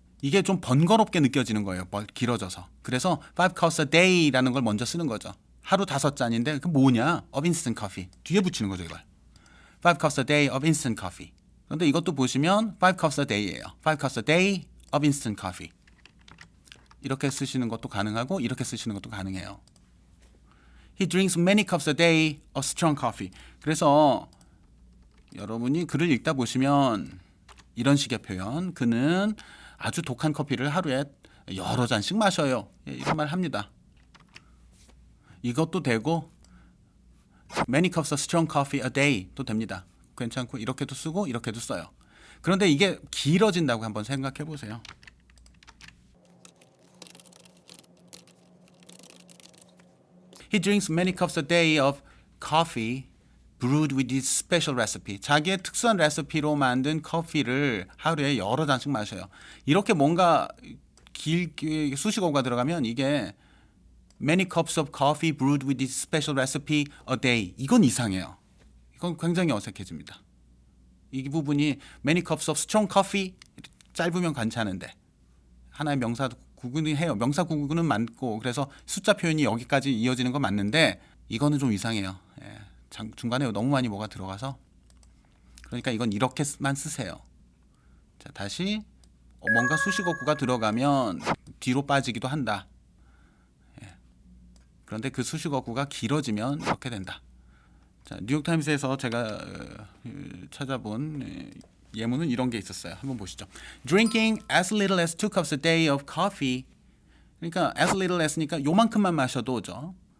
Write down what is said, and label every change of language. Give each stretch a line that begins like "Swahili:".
Korean: 이게 좀 번거롭게 느껴지는 거예요. 길어져서. 그래서
English: 5 cups a day
Korean: 라는 걸 먼저 쓰는 거죠. 하루 5잔인데 그 뭐냐?
English: of instant coffee.
Korean: 뒤에 붙이는 거죠, 이걸.
English: 5 cups a day of instant coffee.
Korean: 그런데 이것도 보시면
English: 5 cups a day
Korean: 예요.
English: 5 cups a day of instant coffee.
Korean: 이렇게 쓰시는 것도 가능하고 이렇게 쓰시는 것도 가능해요.
English: He drinks many cups a day of strong coffee.
Korean: 그래서 여러분이 글을 읽다 보시면 이런 식의 표현, 그는 아주 독한 커피를 하루에 여러 잔씩 마셔요. 이런 말 합니다. 이것도 되고
English: many cups of strong coffee a day
Korean: 도 됩니다. 괜찮고 이렇게도 쓰고 이렇게도 써요. 그런데 이게 길어진다고 한번 생각해 보세요.
English: He drinks many cups a day of coffee brewed with this special recipe.
Korean: 자기의 특수한 레시피로 만든 커피를 하루에 여러 잔씩 마셔요. 이렇게 뭔가 길게 수식어가 들어가면 이게
English: many cups of coffee brewed with this special recipe a day.
Korean: 이건 이상해요. 이건 굉장히 어색해집니다. 이 부분이
English: many cups of strong coffee
Korean: 짧으면 괜찮은데 하나의 명사 구분이 해요. 명사 구분은 많고 그래서 숫자 표현이 여기까지 이어지는 건 맞는데 이거는 좀 이상해요. 중간에 너무 많이 뭐가 들어가서 그러니까 이건 이렇게만 쓰세요. 자, 다시 뭔가 수식어구가 들어가면 뒤로 빠지기도 한다. 그런데 그 수식어구가 길어지면 이렇게 된다. 자, 뉴욕타임스에서 제가 찾아본 예문은 이런 게 있었어요. 한번 보시죠.
English: Drinking as little as 2 cups a day of coffee.
Korean: 그러니까
English: as little as
Korean: 니까 요만큼만 마셔도죠.